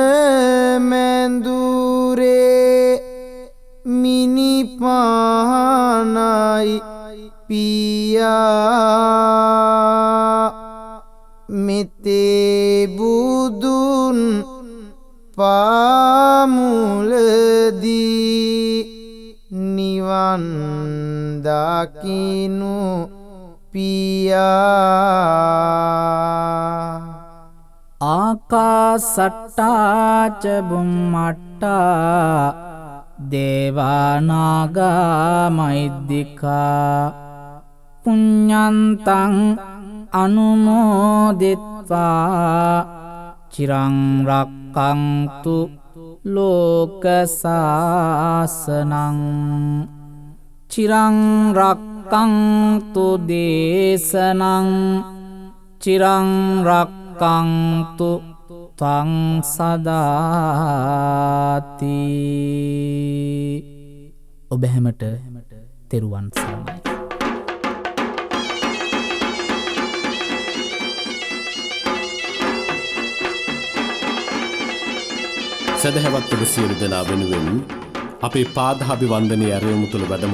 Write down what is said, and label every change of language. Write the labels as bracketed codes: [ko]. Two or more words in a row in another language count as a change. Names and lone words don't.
[si] මැඳුරේ මිනිපානයි පියා මෙතේ බුදුන් පාමුලදී නිවන් දකිනු පියා [pi] ආකාසට්ටාච බුම්මට්ටා දේවානාගා මෛද්දිකා පුඤ්ඤන්තං අනුමෝදිත්වා චිරං රක්ඛන්තු ලෝක සාසනං චිරං රක්ඛන්තු දේශනං චිරං රක්ඛන්තු ත්වං සදාති. [si] ඔබ හැමට තෙරුවන් සරණයි. සදහැවත් ඔබ සියලු දෙනා වෙනුවෙන් අපේ පාදාභිවන්දනයේ ඇරයුම තුළ වැඩම